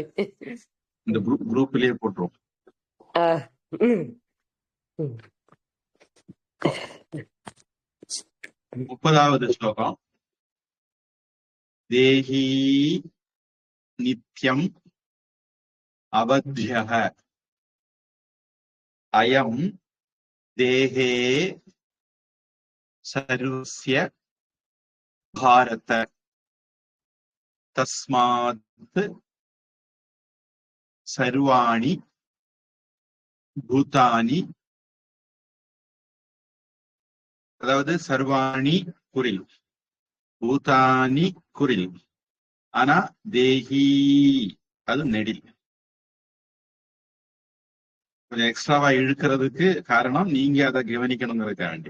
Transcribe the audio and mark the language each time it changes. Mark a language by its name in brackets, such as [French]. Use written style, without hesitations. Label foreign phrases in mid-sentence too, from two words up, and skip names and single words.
[Tamil] இந்த குரூப்லயே போட்டுரும். 30வது ஸ்லோகம். [Sanskrit] देही नित्यम् अवध्यः अयम् देहे सर्वस्य भारत तस्मात् सर्वाणि भूतानि, [Tamil] அதாவது சர்வாணி குரில், பூதானி குரில், ஆனா தேஹி அது நெடில். கொஞ்சம் எக்ஸ்ட்ராவா இழுக்கிறதுக்கு காரணம் நீங்க அதை கவனிக்கணுங்கிறதுக்காக வேண்டி.